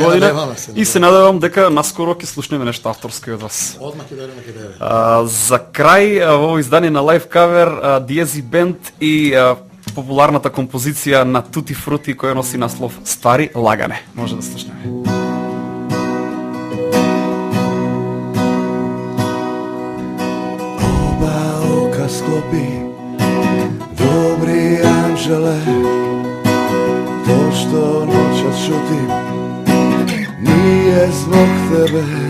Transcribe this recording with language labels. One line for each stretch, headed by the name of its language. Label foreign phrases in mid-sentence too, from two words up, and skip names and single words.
Macedonian: година надеваме, и се надевам дека наскоро ќе слушнеме нешто авторско од вас. Одма ќе деве. За крај во ово издание на Лайв кавер Диези Бенд и популарната композиција на Тути Фрути која носи наслов Стари лагане. Може да слушнеме.
Croatian: Sklopi, dobri anđele, to što noćas šutim nije zbog tebe.